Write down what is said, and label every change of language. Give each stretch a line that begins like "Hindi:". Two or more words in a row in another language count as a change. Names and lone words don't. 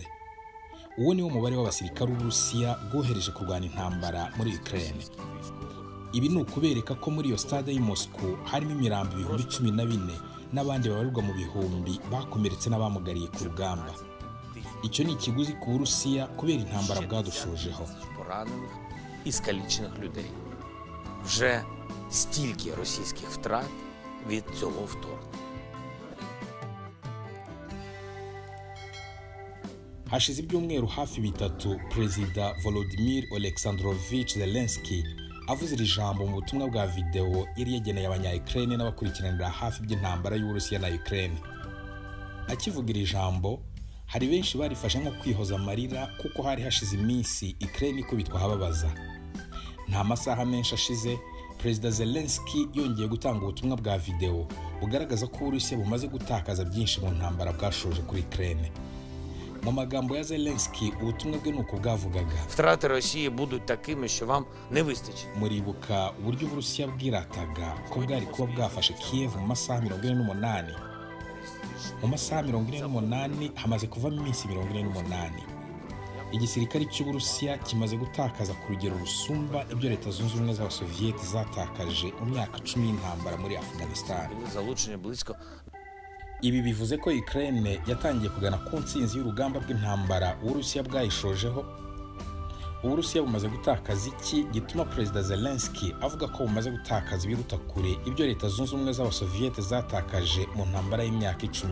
Kinyarwanda: Uwo ni wo mubare w'abasirikare b'Uburusiya bwohereje kurwana intambara muri Ukraine. Ibi ni ukubereka ko muri iyo stade y'i Moscow harimo imirambo 14,000 n'abandi babarirwa mu bihumbi bakomeretse n'abamugariye ku rugamba. Icyo ni ikiguzi ku Burusiya kubera intambara bwadushojeho.
Ukrainian: Іскалічених людей. Вже стільки російських втрат від цього вторгнення.
Kinyarwanda: Hashize ibyumweru hafi bitatu Perezida Volodymyr Oleksandrovich Zelensky avuze iri jambo mu butumwa bwa video iri yegeneye abanya-Ukraine n'abakurikiranira hafi by'intambara y'Uburusiya na Ukraine. Akivuga iri jambo, hari benshi barifashe nko kwihoza amarira kuko hari hashize iminsi Ukraine ikubitwa hababaza. Nta masaha menshi ashize Perezida Zelensky yongeye gutanga ubutumwa bwa video bugaragaza ko Uburusiya bumaze gutakaza byinshi mu ntambara bwashoje kuri Ukraine. Mu magambo ya Zelensky ubutumwa bwe nuko bwavugaga
Ukrainian: втрати Росії будуть такими, що вам не вистачить.
Kinyarwanda: Muribuka uburyo Uburusiya bwirataga ko bwari kuba bwafashe Kiev mu masaha 48. Mu masaha 48 hamaze kuvamo iminsi 48. Igisirikare cy'Uburusiya kimaze gutakaza ku rugero rusumba ibyo Leta Zunze Ubumwe z'Abasoviyeti zatakaje mu myaka 10 y'intambara muri Afghanistan.
Ukrainian: Залучені близько.
Kinyarwanda: Ibi bivuze ko Ukraine yatangiye kugana ku ntsinzi y'urugamba rw'intambara Uburusiya bwayishojeho. Uburusiya bumaze gutakaza iki gituma Perezida Zelensky avuga ko bumaze gutakaza ibiruta kure ibyo Leta Zunze Ubumwe z'Abasoviyeti zatakaje mu ntambara y'imyaka 10.